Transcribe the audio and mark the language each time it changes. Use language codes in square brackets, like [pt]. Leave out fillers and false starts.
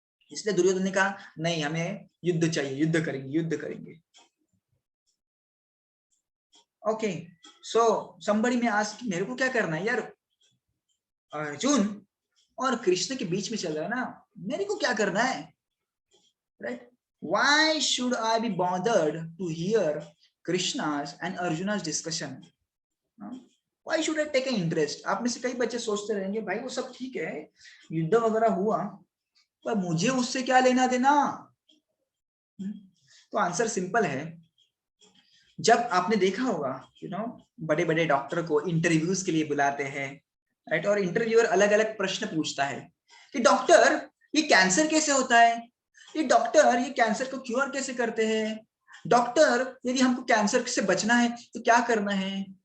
[hi] इसलिए दुर्योधन ने कहा नहीं, हमें युद्ध चाहिए, युद्ध करेंगे, युद्ध करेंगे। ओके, सो somebody में आस्क मेरे को क्या करना है यार, अर्जुन और कृष्ण के बीच में चल रहा है ना, मेरे को क्या करना है, right. [en] Why should I be bothered to hear Krishna's and Arjuna's discussion? Why should I take an interest? [hi] आप में से कई बच्चे सोचते रहेंगे भाई वो सब ठीक है, युद्ध वगैरह हुआ, पर मुझे उससे क्या लेना देना। तो आंसर सिंपल है। जब आपने देखा होगा बड़े बड़े डॉक्टर को इंटरव्यूज के लिए बुलाते हैं, राइट, और इंटरव्यूअर अलग अलग प्रश्न पूछता है कि डॉक्टर ये कैंसर कैसे होता है, ये डॉक्टर ये कैंसर को क्योर कैसे करते हैं, डॉक्टर यदि हमको कैंसर से बचना है तो क्या करना है।